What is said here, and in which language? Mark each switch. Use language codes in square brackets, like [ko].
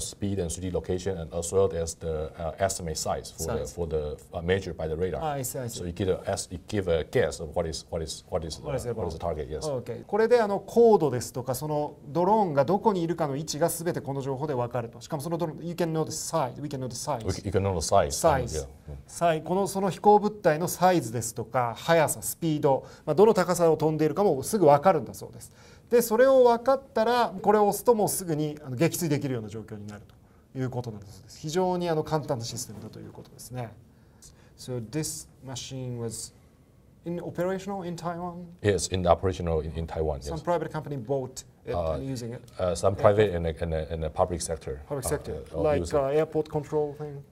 [en] Speed and 3D location, and as well as the estimate size for the measured by the radar. I see. So you give a guess of what is the target. Yes. Okay. [ja] これで高度ですとかそのドローンがどこにいるかの位置がすべてこの情報で分かると。 [en] しかもそのドローン you can know the size. We can know the size. You can know the size. Size. [ja] その飛行物体のサイズですとか速さ、スピード、どの高さを飛んでいるかもすぐ分かるんだそうです。で、それを分かったらこれを押すともうすぐに撃墜できるような状況になるということなんだそうです。非常に簡単なシステムだということですね。 [en] So this machine was operational in Taiwan? Yes, operational in Taiwan. Some private company bought it and using it. Some private and the public sector. Public sector, like airport control thing.